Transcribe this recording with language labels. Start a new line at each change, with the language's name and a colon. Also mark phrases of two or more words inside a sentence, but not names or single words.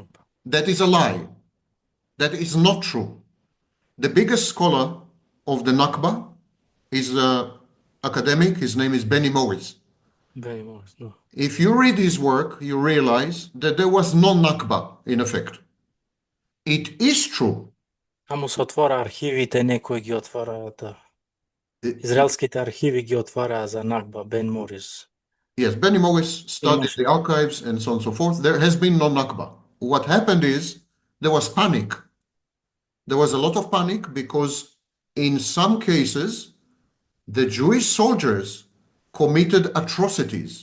English: That is a lie. That is not true. The biggest scholar of the Nakba is an academic. His name is Benny Morris. Benny Morris, no. If you read his work, you realize that there was no Nakba in effect. It is true.
Macedonian: Само се отвора архивите, некои ги отвара, да. Израелските архиви ги отвара за Накба, Бен Морис.
English: Yes, Benny Morris studied the archives and so on and so forth. There has been no Nakba. What happened is there was panic. There was a lot of panic because in some cases, the Jewish soldiers committed atrocities.